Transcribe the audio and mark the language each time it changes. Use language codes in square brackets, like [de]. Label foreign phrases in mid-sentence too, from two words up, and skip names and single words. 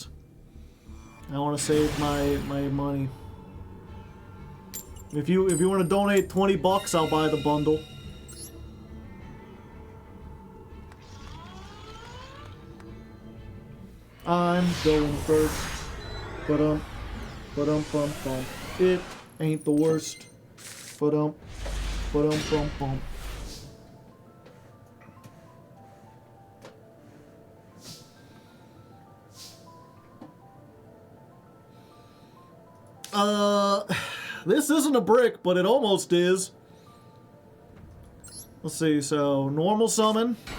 [en] I want to save my money. If you want to donate $20, I'll buy the bundle. I'm going first. Ba-dum. Ba-dum bum bum. It ain't the worst. Ba-dum. Ba-dum bum bum. This isn't a brick, but it almost is. Let's see, so normal summon.